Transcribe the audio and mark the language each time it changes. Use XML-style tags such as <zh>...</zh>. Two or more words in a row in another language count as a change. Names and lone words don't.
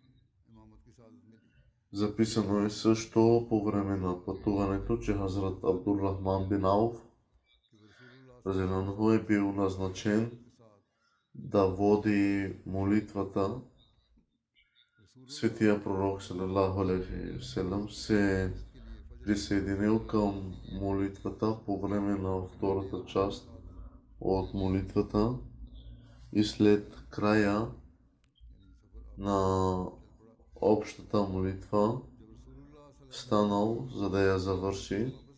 <bg>Записано е също по време на пътуването, че Хазрат Абдуррахман бин Ауф е бил назначен да води молитвата. Светия пророк</bg> <ar>صلى الله عليه وسلم</ar> <bg>се присъединил към молитвата по време на втората част от молитвата и след края на общата молитва станал, за да я завърши.</bg>